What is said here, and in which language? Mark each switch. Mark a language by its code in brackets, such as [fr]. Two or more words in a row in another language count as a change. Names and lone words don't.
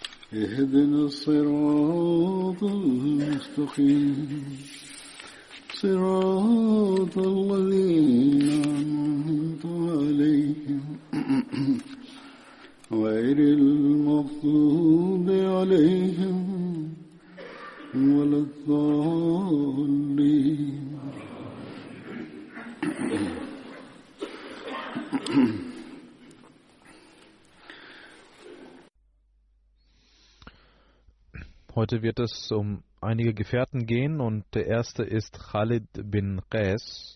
[ar] اهدنا الصراط المستقيم صراط الذين أنعمت عليهم غير المغضوب عليهم ولا الضالين. [de] Heute wird es um einige Gefährten gehen und der erste ist Khalid bin Qais.